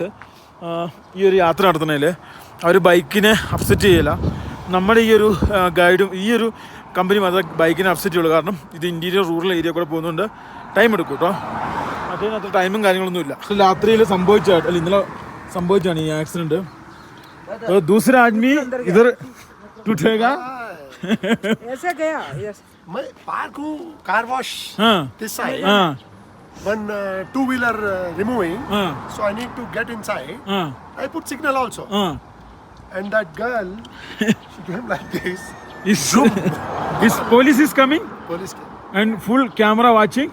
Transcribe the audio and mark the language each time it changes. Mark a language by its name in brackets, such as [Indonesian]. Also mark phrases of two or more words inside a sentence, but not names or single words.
[Malayalam] ഈ ഒരു യാത്ര നടത്തുന്നതിൽ അവർ ബൈക്കിനെ അപ്സെറ്റ് ചെയ്യില്ല. നമ്മുടെ ഈ ഒരു ഗൈഡും ഈ ഒരു കമ്പനി മാത്രമേ ബൈക്കിനെ അപ്സെറ്റ് ചെയ്യുള്ളൂ. കാരണം ഇത് [English] interior rural area [Malayalam] കൂടെ പോകുന്നതുകൊണ്ട് ടൈം എടുക്കും കേട്ടോ. അതിനകത്ത് ടൈമും കാര്യങ്ങളൊന്നും ഇല്ല. രാത്രിയിൽ ഇന്നലെ സംഭവിച്ചാണ് ഈ ആക്സിഡൻറ്റ്. [Hindi] दूसरा आदमी इधर टूटेगा. ऐसे गया. यस मैं पार्क हूँ [English] car wash this side. When two-wheeler removing, so I need to get inside. I put signal also. And that girl, she came like this. Is police is coming Police came. and full camera watching.